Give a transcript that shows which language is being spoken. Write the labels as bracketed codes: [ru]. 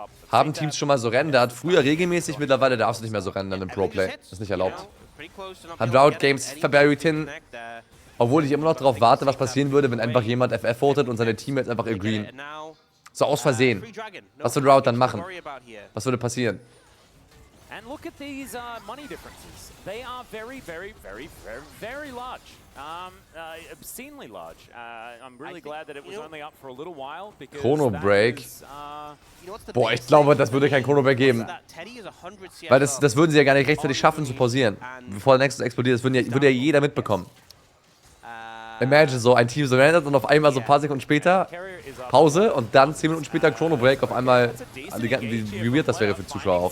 [de] Haben Teams schon mal so rendert? Früher regelmäßig, mittlerweile darfst du nicht mehr so rendern im Pro-Play. Ist nicht erlaubt. Hat Riot Games verburied hin, obwohl ich immer noch darauf warte, was passieren würde, wenn einfach jemand FF votet und seine Teammates einfach agreeen. So aus Versehen. Was würde Riot dann machen? Was würde passieren? [en] And look at these money differences. They are very, very, very, very, very large. Obscenely large. I'm really glad that it was only up for a little while because Chrono Break. [de] Boah, ich glaube, das würde kein Chrono Break geben. Weil das würden sie ja gar nicht rechtzeitig schaffen zu pausieren. Bevor der Nexus explodiert, das würde ja jeder mitbekommen. Imagine so, ein Team surrendert und auf einmal so ein paar Sekunden später Pause und dann 10 Minuten später Chrono Break auf einmal, wie weird das wäre für Zuschauer auch.